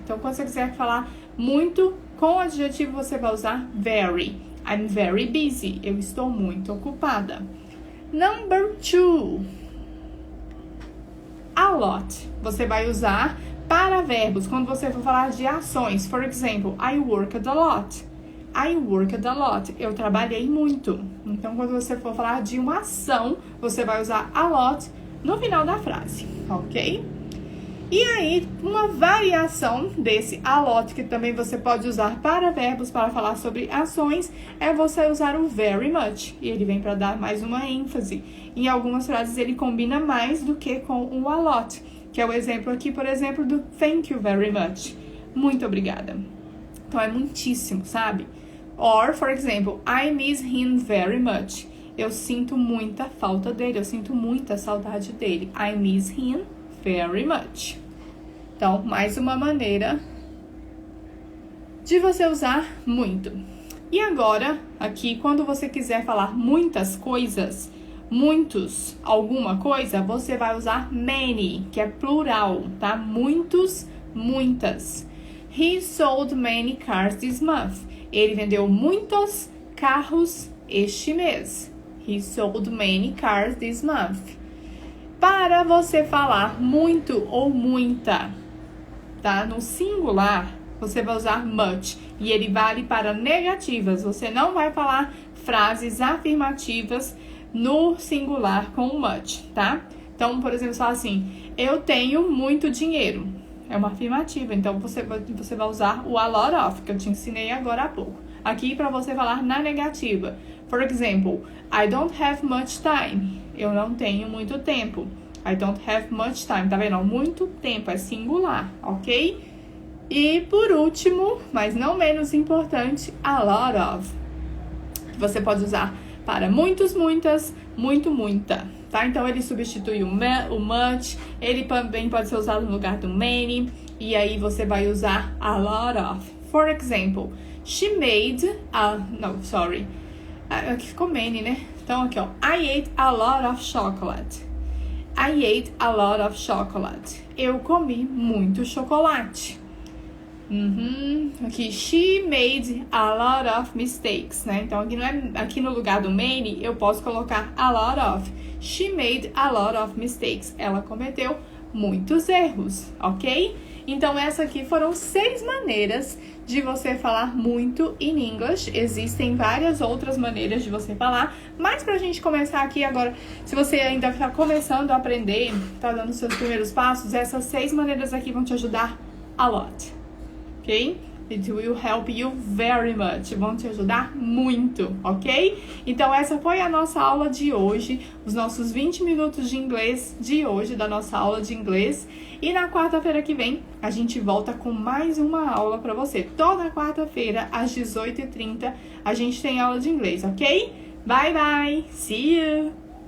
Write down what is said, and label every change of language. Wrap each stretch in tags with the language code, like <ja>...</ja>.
<pt>Então, quando você quiser falar muito com adjetivo, você vai usar very.</pt> <en>I'm very busy.</en> <pt>Eu estou muito ocupada.</pt> <en>Number 2. A lot.</en> <pt>Você vai usar para verbos. Quando você for falar de ações.</pt> <en>For example, I worked a lot. I worked a lot.</en> <pt>Eu trabalhei muito. Então, quando você for falar de uma ação, você vai usar a lot no final da frase. Ok? E aí, uma variação desse a lot, que também você pode usar para verbos, para falar sobre ações, é você usar o very much. E ele vem para dar mais uma ênfase. Em algumas frases, ele combina mais do que com o a lot, que é o exemplo aqui, por exemplo, do</pt> <en>thank you very much.</en> <pt>Muito obrigada. Então, é muitíssimo, sabe?</pt> <en>Or, for example, I miss him very much.</en> <pt>Eu sinto muita falta dele, eu sinto muita saudade dele.</pt> <en>I miss him very much.</en> <pt>Então, mais uma maneira de você usar muito. E agora, aqui, quando você quiser falar muitas coisas, muitos, alguma coisa, você vai usar many, que é plural, tá? Muitos, muitas.</pt> <en>He sold many cars this month.</en> <pt>Ele vendeu muitos carros este mês.</pt> <en>He sold many cars this month.</en> <pt>Para você falar muito ou muita, tá? No singular, você vai usar much. E ele vale para negativas. Você não vai falar frases afirmativas no singular com much, tá? Então, por exemplo, fala assim, eu tenho muito dinheiro. É uma afirmativa, então você vai usar o a lot of, que eu te ensinei agora há pouco. Aqui para você falar na negativa.</pt> <en>For example, I don't have much time.</en> <pt>Eu não tenho muito tempo.</pt> <en>I don't have much time.</en> <pt>Tá vendo? Muito tempo, é singular, ok? E por último, mas não menos importante, a lot of. Você pode usar para muitos, muitas, muito, muita. Tá? Então, ele substitui o much, ele também pode ser usado no lugar do many, e aí você vai usar a lot of.</pt> <en>For example, she made a... No, sorry.</en> <pt>Aqui ficou many, né? Então, aqui, ó.</pt> <en>I ate a lot of chocolate. I ate a lot of chocolate.</en> <pt>Eu comi muito chocolate.</pt> <en>Aqui, she made a lot of mistakes, né?</en> <pt>Então, aqui no lugar do many, eu posso colocar a lot of.</pt> <en>She made a lot of mistakes.</en> <pt>Ela cometeu muitos erros, ok? Então, essas aqui foram 6 maneiras de você falar muito</pt> <en>in English.</en> <pt>Existem várias outras maneiras de você falar, mas pra gente começar aqui agora, se você ainda está começando a aprender, tá dando seus primeiros passos, essas 6 maneiras aqui vão te ajudar a lot. Ok?</pt> <en>It will help you very much.</en> <pt>Vão te ajudar muito, ok? Então, essa foi a nossa aula de hoje. Os nossos 20 minutos de inglês de hoje, da nossa aula de inglês. E na quarta-feira que vem, a gente volta com mais uma aula pra você. Toda quarta-feira, às 18h30, a gente tem aula de inglês, ok?</pt> <en>Bye, bye! See you!</en>